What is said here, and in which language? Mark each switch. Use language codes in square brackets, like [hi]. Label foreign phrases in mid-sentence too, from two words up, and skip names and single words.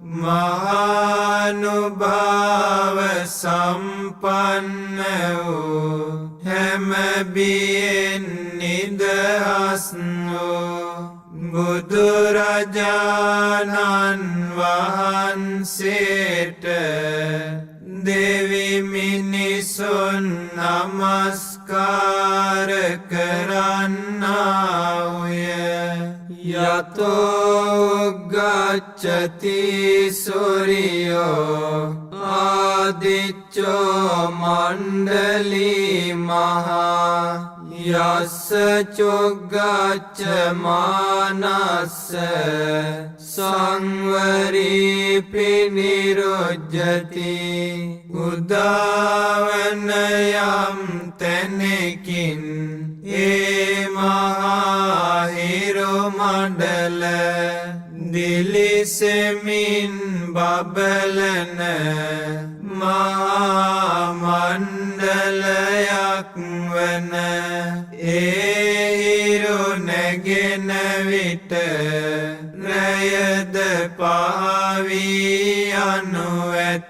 [si] මහානුභාව සම්පන්න වූ හැම බියෙන් නිදහස් වූ බුදුරජාණන් වහන්සේට දෙවි මිනිසුන් නමස්කාර කරන්නාය. [pi] යතෝ ගච්ඡති සූර්යෝ ආදිච්චෝ මණ්ඩලී මහා යස්ස චොග්ගච්ඡ මානස්ස සංවරීපි නිරුජ්ජති. [si] උදාවන යම් තැනකින් ඒ මහා හිරු මණ්ඩල දිලිසෙමින් බබලන මහා මණ්ඩලයක් වන ඒ හිරු නැගෙන විට රයද පහවී යනු ඇත.